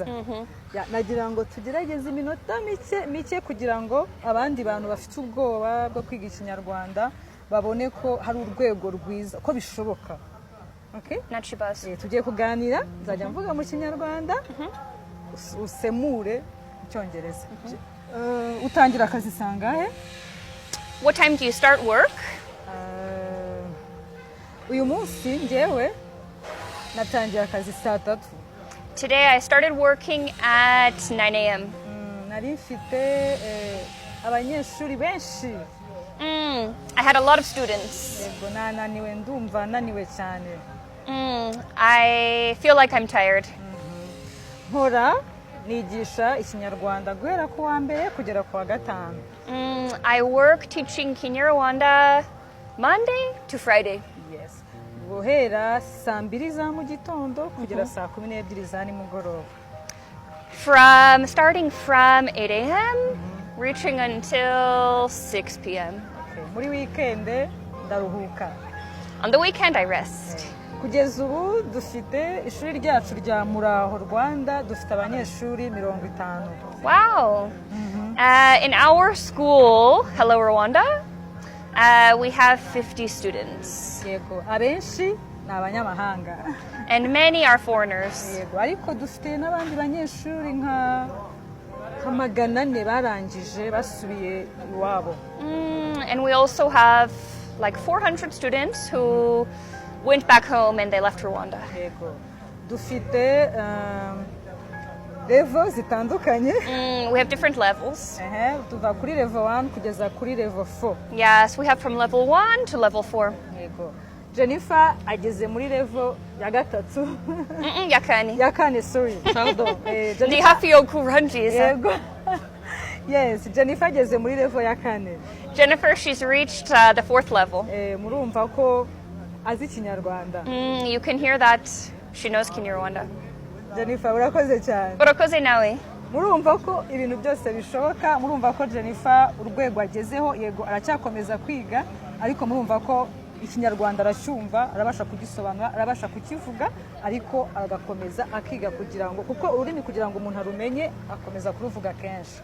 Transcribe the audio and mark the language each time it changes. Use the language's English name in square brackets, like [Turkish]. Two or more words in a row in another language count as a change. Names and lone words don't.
[Kinyarwanda] Nagira ngo tugerageze iminota mike kugira ngo abandi bantu bafite ubwoba bwo kwiga Ikinyarwanda babone ko hari urwego rwiza, ko bishoboka. [English] Okay? [Kinyarwanda] Nachibazo. Tugiye kuganira, nzajya mvuga mu Kinyarwanda, usemure mu Cyongereza. Utangira akazi sangahe? [English] What time do you start work? [Kinyarwanda] Uyu munsi njyewe natangiye akazi 3:00. [English] Today I started working at 9 a.m. [Kinyarwanda] Nari mfite abanyeshuri benshi. [English] I had a lot of students. [Kinyarwanda] Yego, nananiwe, ndumva naniwe cyane. [English] I feel like I'm tired. [Kinyarwanda] Nkora nigisha Ikinyarwanda guhera ku wa mbere kugera ku wa 5. [English] I work teaching Kinyarwanda Monday to Friday. Yes. [Kinyarwanda] Guhera saa 2 za mu gitondo kugera saa 12 za nimugoroba. [English] Starting from 8 a.m. reaching until 6 p.m. Okay. [Kinyarwanda] Muri weekend ndaruhuka. [English] On the weekend I rest. [Kinyarwanda] Kugeza ubu dufite ishuri ryacu rya Muraho Rwanda dufite abanyeshuri 50. [English] Wow. In our school, Hello Rwanda, we have 50 students. [Kinyarwanda] Yego, abenshi ni abanyamahanga. [English] And many are foreigners. [Kinyarwanda] Yego, ariko dufite n'abandi banyeshuri nka 400 barangije basubiye iwabo. [English] And we also have like 400 students who went back home and they left Rwanda. [Kinyarwanda] Yego. Dufite level zitandukanye. [English] We have different levels. [Kinyarwanda] Tuva kuri level 1 kugeza kuri level 4. [English] Yes, we have from level 1 to level 4. [Kinyarwanda] Yego. Jennifer ageze muri level ya gatatu. Yakani. Ya kane, [English] sorry. Pardon. [Kinyarwanda] Ni hafi yo kurangiza. Yego. Yes, Jennifer ageze muri level ya kane. [English] Jennifer, she's reached the 4th level. [Kinyarwanda] Murumva ko azi Ikinyarwanda. [English] You can hear that she knows Kinyarwanda. [Kinyarwanda] Jennifer, urakoze cyane. Urakoze nawe. Murumva ko ibintu byose bishoboka, murumva ko Jennifer urwego agezeho, yego aracyakomeza kwiga, ariko murumva ko Ikinyarwanda aracyumva, arabasha kugisobanura, arabasha kukivuga, ariko agakomeza akiga kugira ngo, kuko ururimi kugira ngo umuntu arumenye akomeza kuruvuga kenshi.